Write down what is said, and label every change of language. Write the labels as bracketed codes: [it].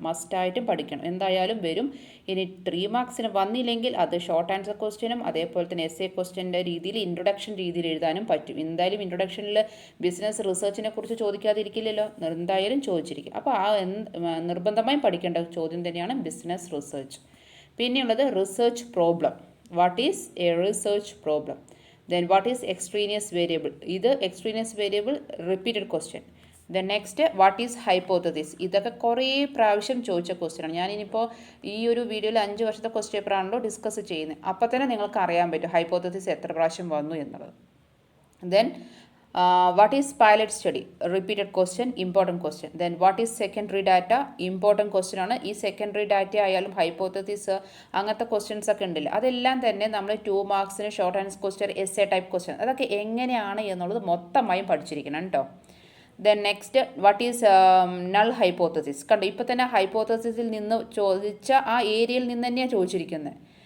[ml] മസ്റ്റായിട്ടും പഠിക്കണം, എന്തായാലും വരും. ഇനി 3 മാർക്സിന് വന്നില്ലെങ്കിൽ അത് ഷോർട്ട് ആൻസർ ക്വസ്റ്റ്യനും അതേപോലെ തന്നെ എസ്എ ക്വസ്റ്റ്യൻ്റെ രീതിയിൽ ഇൻട്രൊഡക്ഷൻ രീതിയിൽ എഴുതാനും പറ്റും. എന്തായാലും ഇൻട്രൊഡക്ഷനിൽ ബിസിനസ് റിസർച്ചിനെ കുറിച്ച് ചോദിക്കാതിരിക്കില്ലല്ലോ, എന്തായാലും ചോദിച്ചിരിക്കും. അപ്പോൾ നിർബന്ധമായും പഠിക്കേണ്ട ചോദ്യം തന്നെയാണ് ബിസിനസ് റിസർച്ച്. പിന്നെയുള്ളത് research problem. [en] What is a research problem? Then what is extraneous variable? ഇത് extraneous variable repeated question. Then next, what is hypothesis? [ml] ഇതൊക്കെ കുറേ പ്രാവശ്യം ചോദിച്ച ക്വസ്റ്റ്യൻ ആണ്. ഞാനിപ്പോൾ ഈ ഒരു വീഡിയോയിൽ 5 വർഷത്തെ ക്വസ്റ്റ്യൻ പേപ്പറാണല്ലോ ഡിസ്കസ് ചെയ്യുന്നത്. അപ്പോൾ തന്നെ നിങ്ങൾക്ക് അറിയാൻ പറ്റും ഹൈപ്പോത്തസിസ് എത്ര പ്രാവശ്യം വന്നു എന്നുള്ളത്. [en] Then what is pilot study? Repeated question, important question. Then what is secondary data? Important question ആണ്. [ml] ഈ സെക്കൻഡറി ഡാറ്റ ആയാലും ഹൈപ്പോത്തസിസ് അങ്ങനത്തെ ക്വസ്റ്റ്യൻസ് ഒക്കെ ഉണ്ടല്ലോ, അതെല്ലാം തന്നെ നമ്മൾ 2 മാർക്സിന് short answer question, SA type question, അതൊക്കെ എങ്ങനെയാണ് എന്നുള്ളത് മൊത്തമായും പഠിച്ചിരിക്കണം കേട്ടോ. [en] Then next, what is null hypothesis? [ml] കണ്ടോ, ഇപ്പോൾ തന്നെ ഹൈപ്പോത്തസിസിൽ നിന്ന് ചോദിച്ച ആ ഏരിയയിൽ നിന്ന് തന്നെയാണ് ചോദിച്ചിരിക്കുന്നത്.